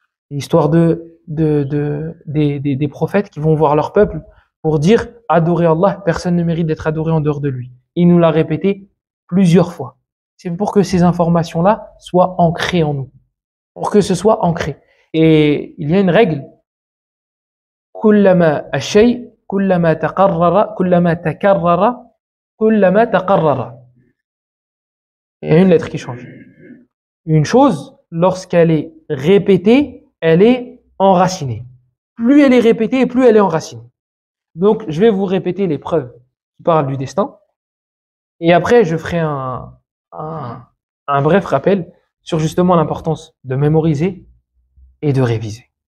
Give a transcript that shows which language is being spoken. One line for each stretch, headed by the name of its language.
French: L'histoire des prophètes qui vont voir leur peuple pour dire adorer Allah, personne ne mérite d'être adoré en dehors de lui. Il nous l'a répété plusieurs fois. C'est pour que ces informations-là soient ancrées en nous. Pour que ce soit ancré. Et il y a une règle.
Arabic: كلما الشيء كلما تقرر كلما تكرر كلما تقرر.
French: Il y a une lettre qui change. Une chose, lorsqu'elle est répétée, elle est enracinée. Plus elle est répétée, plus elle est enracinée. Donc, je vais vous répéter les preuves qui parlent du destin. Et après, je ferai un bref rappel sur justement l'importance de mémoriser et de réviser.